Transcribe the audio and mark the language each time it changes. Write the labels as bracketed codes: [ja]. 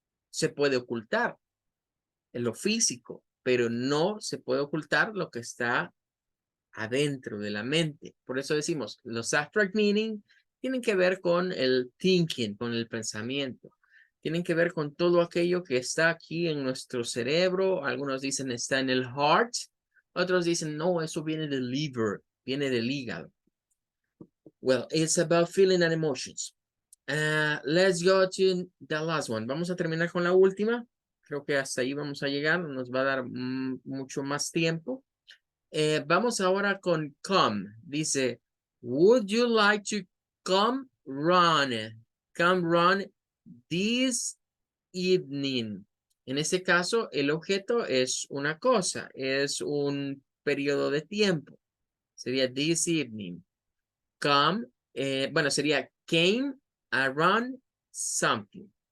[es] Se puede ocultar en lo físico, pero no se puede ocultar lo que está adentro de la mente. Por eso decimos, los abstract meaning tienen que ver con el thinking, con el pensamiento. Tienen que ver con todo aquello que está aquí en nuestro cerebro. Algunos dicen está en el heart. Otros dicen, no, eso viene del liver, viene del hígado. [en] Well, it's about feeling and emotions. Let's go to the last one. [es] Vamos a terminar con la última. Creo que hasta ahí vamos a llegar. Nos va a dar mucho más tiempo. Vamos ahora con come. [en] Dice, would you like to come run? Come run this evening. [es] En este caso, el objeto es una cosa, es un periodo de tiempo. Sería [en] this evening. Come, [es] bueno, sería [en] came a run something.